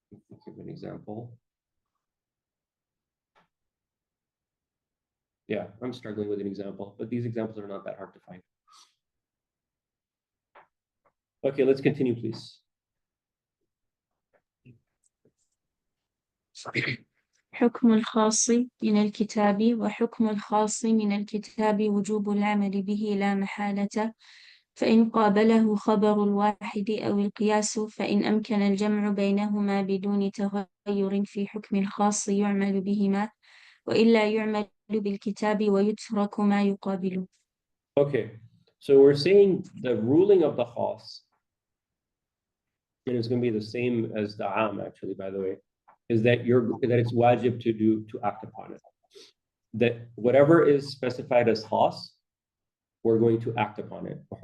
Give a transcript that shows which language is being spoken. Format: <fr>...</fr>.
<en>Let's give an example. Yeah, I'm struggling with an example, but these examples are not that hard to find. Okay, let's continue, please.</en> <ar>حكم الخاص من الكتاب وحكم الخاص من الكتاب وجوب العمل به لا محالة، فإن قابله خبر الواحد أو القياس فإن أمكن الجمع بينهما بدون تغير في حكم الخاص يعمل بهما، وإلا يعمل بالكتاب ويترك ما يقابله.</ar> <en>Okay, so we're saying the ruling of the khas, and it's going to be the same as the am actually, by the way, is that it's wajib to act upon it. That whatever is specified as khas, we're going to act upon it.</en>